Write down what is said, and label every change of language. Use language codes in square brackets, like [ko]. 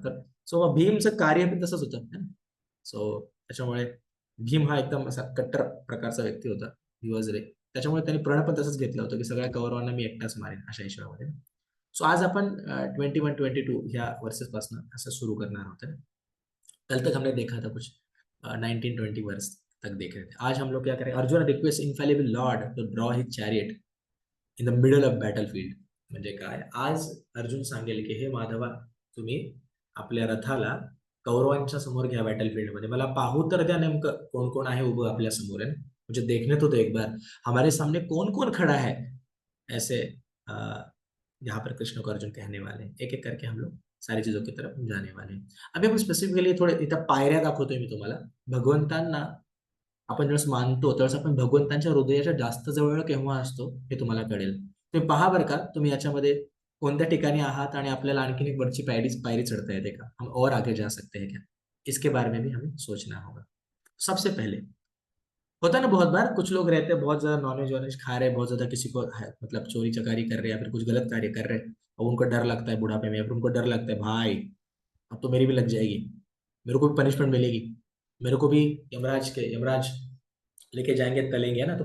[mr] तर सो भीमचं कार्य पण तसंच होतं. सो त्याच्यामुळे भीम हा एकदम असा कट्टर प्रकारचा व्यक्ती होता. [en] He was ray. [mr] त्याच्यामुळे त्यांनी प्रण पण तसंच घेतलं होतं की सगळ्या कौरवांना मी एकटाच मारेन अशा हिशोबामध्ये. सो आज अपन 21-22 ह्या वर्सेस पासन असं सुरू करणार आहोत. [hi] कल तक हमने देखा था कुछ 19-20 वर्ष तक देख रहे थे. आज हम लोग क्या करें? [en] Arjun request infallible Lord to draw his chariot in the middle of battlefield. [mr] म्हणजे काय? आज अर्जुन सांगेल की हे माधवा, तुम्ही आपल्या रथाला कौरवांच्या समोर घ्या बॅटलफील्ड मध्ये. मला पाहू तर द्या नेमकं कोण कोण आहे उभं आपल्या समोर. [hi] मुझे देखने तो दो एक बार, हमारे सामने कौन कौन खड़ा है. ऐसे अ, यहाँ पर कृष्ण को अर्जुन कहने वाले हैं. एक एक करके हम लोग सारी चीजों की तरफ जाने वाले हैं. [mr] अभी आपण स्पेसिफिकली थोडे इथं पायऱ्या दाखवतोय मी तुम्हाला. भगवंतांना आपण ज्यावेळेस मानतो त्यावेळेस आपण भगवंतांच्या हृदयाच्या जास्त जवळ केव्हा असतो हे तुम्हाला कळेल. तुम्ही पहा बरं का, तुम्ही याच्यामध्ये कोणत्या ठिकाणी आहात आणि आपल्याला आणखीन एक वरची पायरी पायरी चढ़ता येते का? [hi] हम और आगे जा सकते हैं क्या? इसके बारे में भी हमें सोचना होगा. सबसे पहले होता है ना, बहुत बार कुछ लोग रहते हैं बहुत ज्यादा नॉनवेज वॉनवेज खा रहे हैं, बहुत ज्यादा किसी को मतलब चोरी चकारी कर रहे हैं या फिर कुछ गलत कार्य कर रहे हैं, और उनको डर लगता है बुढ़ापे में, या फिर उनको डर लगता है भाई अब तो मेरी भी लग जाएगी, मेरे को भी पनिशमेंट मिलेगी, मेरे को भी यमराज लेके जाएंगे तलेंगे, है ना.